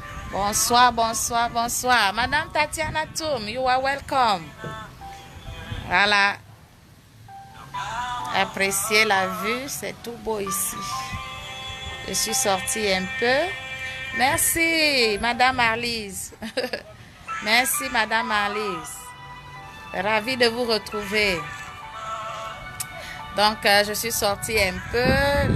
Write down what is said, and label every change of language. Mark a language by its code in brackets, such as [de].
[fr] Bonsoir, bonsoir, bonsoir. [en] Madame Tatiana Toum, you are welcome. [fr] Voilà. Appréciez la vue, c'est tout beau ici. Je suis sortie un peu. Merci, Madame Arlise. Merci, Madame Arlise. Ravie de vous retrouver. Donc, je suis sortie un peu.